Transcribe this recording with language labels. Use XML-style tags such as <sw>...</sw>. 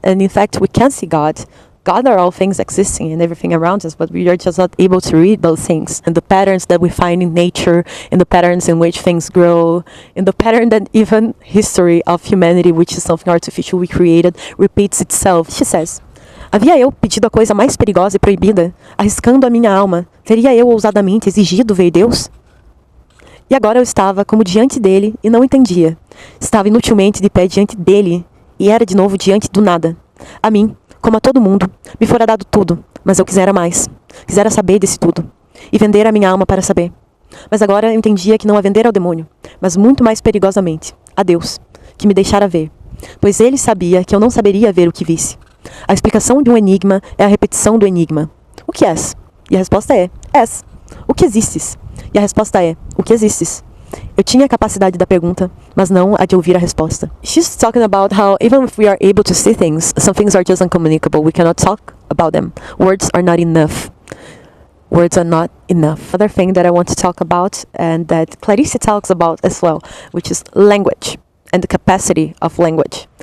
<en>And in fact, we can see God. God are all things existing and everything around us, but we are just not able to read those things. And the patterns that we find in nature, in the patterns in which things grow, in the pattern that even history of humanity, which is something artificial we created, repeats itself. She says,</en> <pt>havia eu pedido a coisa mais perigosa e proibida, arriscando a minha alma, teria eu ousadamente exigido ver Deus? E agora eu estava como diante dele e não entendia. Estava inutilmente de pé diante dele e era de novo diante do nada. A mim, como a todo mundo, me fora dado tudo, mas eu quisera mais. Quisera saber desse tudo. E vender a minha alma para saber. Mas agora eu entendia que não a vender ao demônio, mas muito mais perigosamente, a Deus, que me deixara ver. Pois ele sabia que eu não saberia ver o que visse. A explicação de um enigma é a repetição do enigma. O que és? E a resposta é, és. O que existes? E a resposta é, o que existes? Eu tinha a capacidade da pergunta, mas não a de ouvir a resposta.</pt> <en>She's talking about how even if we are able to see things, some things are just uncommunicable. We cannot talk about them. Words are not enough. Words are not enough. Another thing that I want to talk about, and that Clarice talks about as well, which is language and the capacity of language.</en>